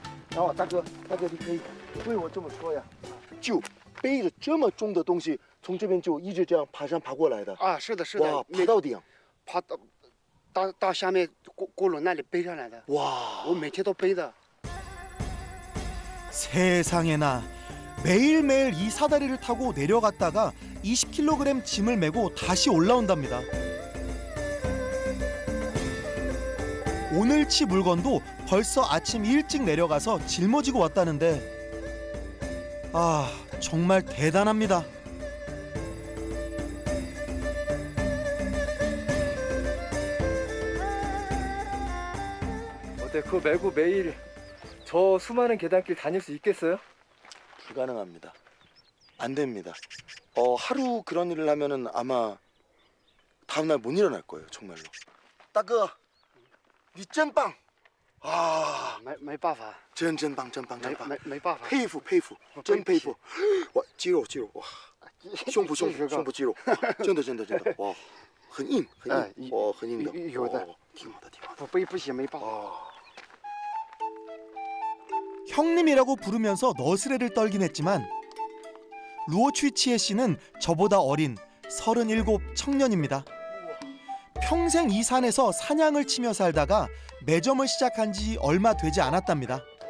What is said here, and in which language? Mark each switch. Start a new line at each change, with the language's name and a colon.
Chinese: 然后大哥，你可以对我这么说呀，就背着这么重的东西，从这边就一直这样爬山爬过来的。啊，是的，是的。哇，爬到顶。爬到下面锅炉那里背上来的。哇，我每天都背的。
Korean: 세상에나 매일매일 이 사다리를 타고 내려갔다가 20kg 짐을 메고 다시 올라온답니다. 오늘치 물건도 벌써 아침 일찍 내려가서 짊어지고 왔다는데 아, 정말 대단합니다. 어때? 그거 메고 매일 저 수많은 계단길 다닐 수 있겠어요? 불가능합니다. 안 됩니다. 하루 그런 일을 하면은 아마 다음날 못 일어날 거예요, 정말로.
Chinese: 따거, 니 쩐빵. 아, 没办法，真棒，真棒，真棒，没办法。佩服，真佩服。哇，肌肉，哇，胸部肌肉，真的，哇，很硬，哇，很硬的，有的，挺好的。不背不行，没办法。
Korean: 형님이라고 부르면서 너스레를 떨긴 했지만 루오 취치에 씨는 저보다 어린 37 청년입니다. 평생 이 산에서 사냥을 치며 살다가 매점을 시작한 지 얼마 되지 않았답니다.